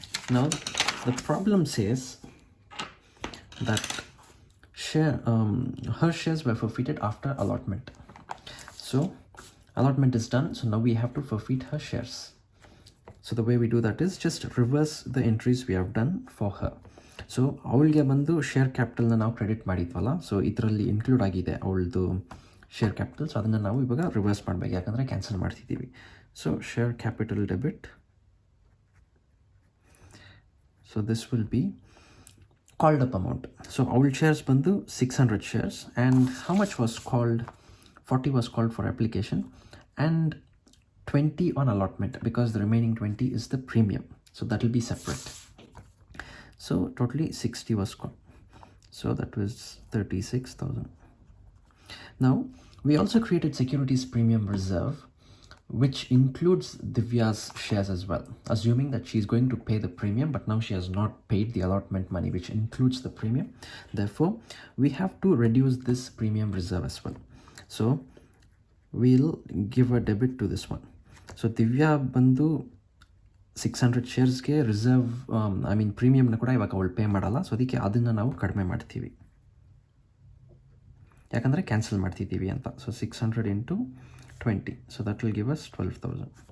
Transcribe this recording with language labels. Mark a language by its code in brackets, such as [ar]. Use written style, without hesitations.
[en] Now the problem says that her shares were forfeited after allotment. So allotment is done, so now we have to forfeit her shares. So the way we do that is just reverse the entries we have done for her. [kn] So ಅವಳಿಗೆ ಬಂದು share ಕ್ಯಾಪಿಟಲ್ನ ನಾವು credit ಮಾಡಿದ್ವಲ್ಲ, so ಇದರಲ್ಲಿ include ಆಗಿದೆ ಅವಳದು share capital. So ಅದನ್ನು ನಾವು ಇವಾಗ reverse ಮಾಡಬೇಕು, ಯಾಕಂದರೆ ಕ್ಯಾನ್ಸಲ್ ಮಾಡ್ತಿದ್ದೀವಿ. So share capital debit. [en] So this will be called up amount. So [kn] ಅವಳ ಶೇರ್ಸ್ ಬಂದು [en] 600 shares, and how much was called? 40 was called for application and 20 on allotment, because the remaining 20 is the premium. So that will be separate. So totally 60 was called. So that was 36,000. Now we also created securities premium reserve, which includes Divya's shares as well, assuming that she's going to pay the premium, but now she has not paid the allotment money, which includes the premium. Therefore we have to reduce this premium reserve as well. So we'll give a debit to this one. [kn] So Divya ಬಂದು 600 sharesಗೆ reserve ಪ್ರೀಮಿಯಮ್ನ ಕೂಡ ಇವಾಗ ಅವಳು pay ಮಾಡಲ್ಲ. So ಅದಕ್ಕೆ ಅದನ್ನು ನಾವು ಕಡಿಮೆ ಮಾಡ್ತೀವಿ, ಯಾಕಂದರೆ ಕ್ಯಾನ್ಸಲ್ ಮಾಡ್ತಿದ್ದೀವಿ ಅಂತ. [en] So 600 into 20, so that will give us 12,000.